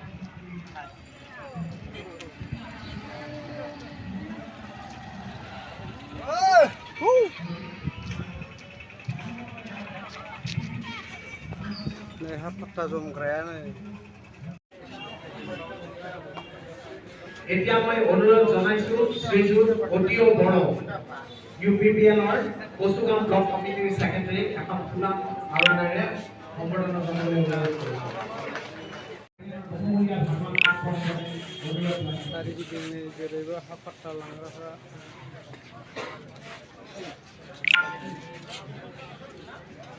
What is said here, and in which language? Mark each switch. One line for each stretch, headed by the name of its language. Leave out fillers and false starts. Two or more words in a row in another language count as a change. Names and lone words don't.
Bodo: नै हा फाट्टा जमग्रायानो।
Assamese: এতিয়া মই অনুৰোধ জনাইছো শ্ৰীযুত অতিও বড় UPPLৰ কচুগাঁও ব্লক কমিটিৰ সেক্ৰেটাৰী এখন ফুলা মালনাৰে সম্বৰ্ধনা জনাবলৈ অনুৰোধ কৰিছো।
Bodo: सोरगिदिं नै जेरैबो हा फाट्टा लांग्राफ्रा